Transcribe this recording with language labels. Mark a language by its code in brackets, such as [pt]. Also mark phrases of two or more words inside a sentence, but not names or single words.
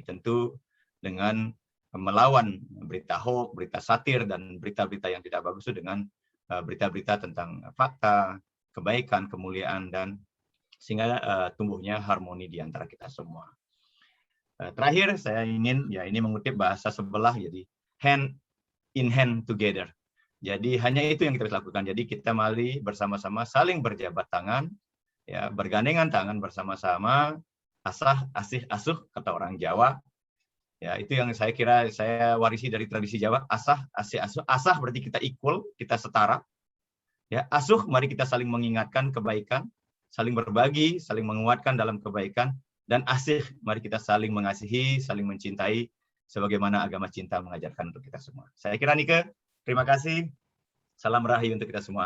[id] Tentu dengan melawan berita hoax, berita satir, dan berita-berita yang tidak bagus itu dengan berita-berita tentang fakta, kebaikan, kemuliaan, dan sehingga tumbuhnya harmoni di antara kita semua. Terakhir saya ingin ini mengutip bahasa sebelah, jadi [en] hand in hand together. [id] Jadi hanya itu yang kita bisa lakukan. Jadi kita mari bersama-sama saling berjabat tangan, ya bergandengan tangan bersama-sama, [jv] asah asih asuh [id] kata orang Jawa. Ya itu yang saya kira saya warisi dari tradisi Jawa. [jv] Asah asih asuh. [id] Asah berarti kita equal, kita setara. Ya asuh mari kita saling mengingatkan kebaikan, saling berbagi, saling menguatkan dalam kebaikan, dan asih mari kita saling mengasihi, saling mencintai sebagaimana agama cinta mengajarkan untuk kita semua. Saya kira Nike, terima kasih. Salam rahayu untuk kita semua.